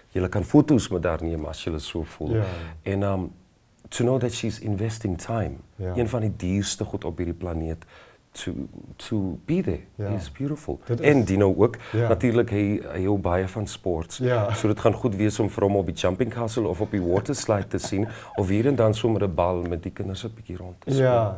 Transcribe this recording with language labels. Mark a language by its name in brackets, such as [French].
[Afrikaans] Julle kan foto's met haar neem as julle so voel. En [English] to know that she's investing time. [Afrikaans] Een van die duurste goed op hierdie planeet. [English] To be there is beautiful. [Afrikaans] En Dino ook, natuurlik hy hou baie van sports. So dit gaan goed wees om vir hom op die jumping castle of op die water slide te sien, of hier en dan sommer 'n bal met die kinders 'n bietjie rond te speel.